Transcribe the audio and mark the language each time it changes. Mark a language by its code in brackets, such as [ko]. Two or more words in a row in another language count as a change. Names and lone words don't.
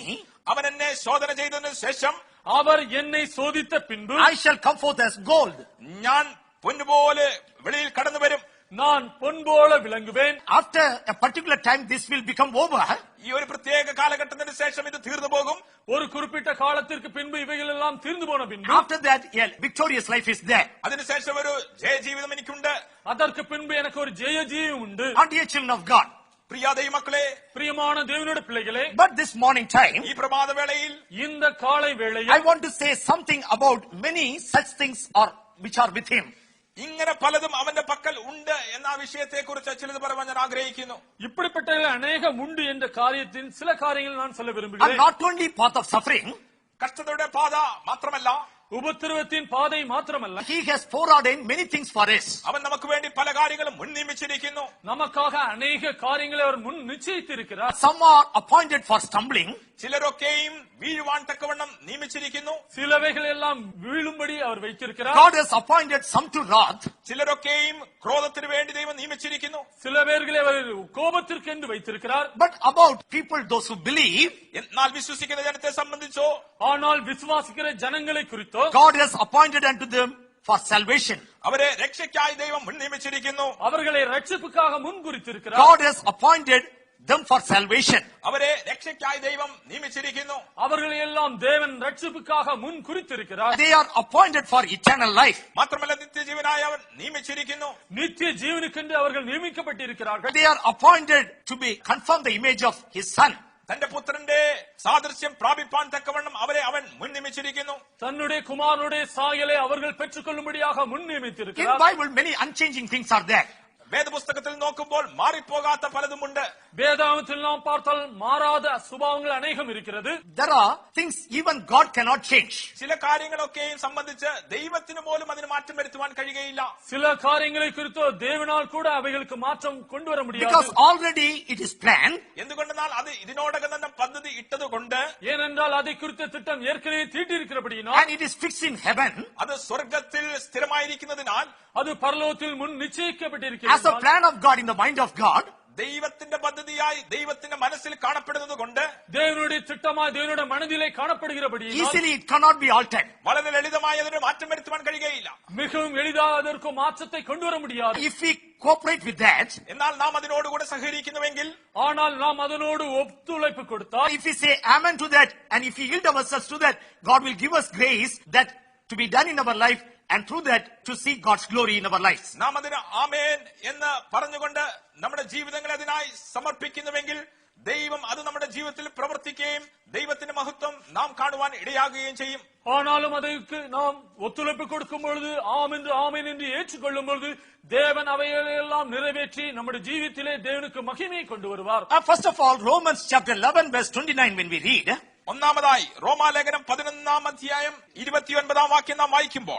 [ml] അവൻ എന്നെ ശോധന ചെയ്തതിനു ശേഷം [ta] அவர் என்னை சோதித்த பின்பு [en] I shall come forth as gold. [ml] ഞാൻ പൊന്നുപോലെ വെളിയിൽ കടന്നു വരും. [ta] நான் பொன் போல விளங்குவேன். [en] After a particular time, this will become over. [ml] ഈ ഒരു പ്രത്യേക കാലഘട്ടത്തിന് ശേഷം ഇത് തീർന്നു പോകും. [ta] ஒரு குறிப்பிட்ட காலத்திற்கு பின்பு இவைகள் எல்லாம் தீர்ந்து போன பின்பு [en] After that, a victorious life is there. [ml] അതിനുശേഷം ഒരു ജയജീവിതം എനിക്കുണ്ട്. [ta] அதற்கு பின்பு எனக்கு ஒரு ஜெய ஜீவம் உண்டு. [en] And dear children of God. [ml] പ്രിയ ദൈവമക്കളെ, [ta] பிரியமான தேவனுடைய பிள்ளைகளே, [en] But this morning time, [ml] ഈ പ്രഭാതവേളയിൽ [ta] இந்த காலை [en] I [ta] வேளையில் [en] want to say something about many such things or which are with him. [ml] ഇങ്ങനെ പലതും അവന്റെ പക്കൽ ഉണ്ട് എന്ന ആ വിഷയത്തെ കുറിച്ച് ചിലത് പറയാൻ ഞാൻ ആഗ്രഹിക്കുന്നു. [ta] இப்படிப்பட்ட அநேகம் உண்டு என்ற காரியத்தின் சில காரியங்கள் நான் சொல்ல [en] And [ta] விரும்புகிறேன். [en] not only path of suffering, [ml] കഷ്ടതയുടെ പാത മാത്രമല്ല, [ta] உபத்திரவத்தின் பாதை மாத்திரமல்ல, [en] he has foreordained many things for us. [ml] അവൻ നമുക്ക് വേണ്ടി പല കാര്യങ്ങളും മുൻ നിയമിച്ചിരിക്കുന്നു. [ta] நமக்காக அநேக காரியங்களை அவர் முன் நிச்சயித்திருக்கிறார். [en] Some are appointed for stumbling. [ml] ചിലരൊക്കെയും വീഴുവാൻ തക്കവണ്ണം നിയമിച്ചിരിക്കുന്നു. [ta] சிலவைகள் எல்லாம் வீழும்படி அவர் வைத்திருக்கிறார். [en] God has appointed some to wrath. [ml] ചിലരൊക്കെയും ക്രോധത്തിന് വേണ്ടി ദൈവം നിയമിച്ചിരിക്കുന്നു. [ta] சில பேர்களை அவர் கோபத்திற்கு என்று வைத்திருக்கிறார். [en] But about people, those who believe, [ml] എന്നാൽ വിശ്വസിക്കുന്ന ജനത്തെ സംബന്ധിച്ചോ [ta] ஆனால் விசுவாசிக்கிற ஜனங்களை குறித்தோ [en] God has appointed unto them for salvation. [ml] അവരെ രക്ഷയ്ക്കായി ദൈവം മുൻ നിയമിച്ചിരിക്കുന്നു. [ta] அவர்களை ரட்சிப்புக்காக முன் குறித்திருக்கிறார். [en] God has appointed them for salvation. [ml] അവരെ രക്ഷയ്ക്കായി ദൈവം നിയമിച്ചിരിക്കുന്നു. [ta] அவர்களை எல்லாம் தேவன் ரட்சிப்புக்காக முன் குறித்திருக்கிறார். [en] They are appointed for eternal life. [ml] മാത്രമല്ല നിത്യജീവനായി അവൻ നിയമിച്ചിരിക്കുന്നു. [ta] நித்திய ஜீவனுக்கென்று அவர்கள் நியமிக்கப்பட்டிருக்கிறார்கள். [en] They are appointed to be confirm the image of his son. [ml] തന്റെ പുത്രന്റെ സാദൃശ്യം പ്രാപിപ്പാൻ തക്കവണ്ണം അവരെ അവൻ മുൻ നിയമിച്ചിരിക്കുന്നു. [ta] தன்னுடைய குமாரனுடைய சாயலை அவர்கள் பெற்றுக்கொள்ளும்படியாக முன் [en] In [ta] நியமித்திருக்கிறார். [en] Bible, many unchanging things are there. [ml] വേദപുസ്തകത്തിൽ നോക്കുമ്പോൾ മാറിപ്പോകാത്ത പലതുമുണ്ട്. [ta] வேதாகமத்தில் நாம் பார்த்தால் மாறாத சுபாவங்கள் அநேகம் இருக்கிறது. [en] There are things even God cannot change. [ml] ചില കാര്യങ്ങളൊക്കെയും സംബന്ധിച്ച് ദൈവത്തിന് പോലും അതിന് മാറ്റം വരുത്തുവാൻ കഴിയുകയില്ല. [ta] சில காரியங்களை குறித்தோ தேவனால் கூட அவைகளுக்கு மாற்றம் கொண்டு வர முடியாது. [en] Because already it is planned. [ml] എന്തുകൊണ്ടെന്നാൽ അത് ഇതിനോടകം തന്നെ പദ്ധതി ഇട്ടതുകൊണ്ട്, [ta] ஏனென்றால் அதை குறித்த திட்டம் ஏற்கனவே தீட்டியிருக்கிறபடியினால், [en] And it is fixed in heaven. [ml] അത് സ്വർഗത്തിൽ സ്ഥിരമായിരിക്കുന്നതിനാൽ, [ta] அது பரலோகத்தில் முன் [en] As a [ta] நிச்சயிக்கப்பட்டிருக்கிறது. [en] plan of God in the mind of God, [ml] ദൈവത്തിന്റെ പദ്ധതിയായി ദൈവത്തിന്റെ മനസ്സിൽ കാണപ്പെടുന്നത് കൊണ്ട് [ta] தேவனுடைய திட்டமாய் தேவனுடைய மனதிலே காணப்படுகிறபடியினால் [en] easily it cannot be altered. [ml] വളരെ ലളിതമായി അതിന് മാറ്റം വരുത്തുവാൻ കഴിയുകയില്ല. [ta] மிகவும் எளிதாக அதற்கு மாற்றத்தை கொண்டு வர முடியாது. [en] If we cooperate with that, [ml] എന്നാൽ നാം അതിനോടുകൂടെ സഹകരിക്കുന്നുവെങ്കിൽ, [ta] ஆனால் நாம் அதனோடு ஒத்துழைப்பு கொடுத்தால், [en] if we say amen to that, and if we yield ourselves to that, God will give us grace that to be done in our life, and through that to see God's glory in our lives. [ml] നാം അതിന് ആമേൻ എന്ന് പറഞ്ഞുകൊണ്ട് നമ്മുടെ ജീവിതങ്ങളെ അതിനായി സമർപ്പിക്കുന്നുവെങ്കിൽ, ദൈവം അത് നമ്മുടെ ജീവിതത്തിൽ പ്രവർത്തിക്കുകയും ദൈവത്തിന്റെ മഹത്വം നാം കാണുവാൻ ഇടയാകുകയും ചെയ്യും. [ta] ஆனாலும் அதற்கு நாம் ஒத்துழைப்பு கொடுக்கும் பொழுது ஆமென் என்று ஏற்றுக்கொள்ளும் பொழுது தேவன் அவையெல்லாம் நிறைவேற்றி நம்முடைய ஜீவித்திலே தேவனுக்கு மகிமையை கொண்டு வருவார். [en] First of all, Romans chapter 11 verse 29, when we read, [ml] ഒന്നാമതായി റോമാലേഖനം 11-ാം അധ്യായം 29-ാം വാക്യം നാം വായിക്കുമ്പോൾ,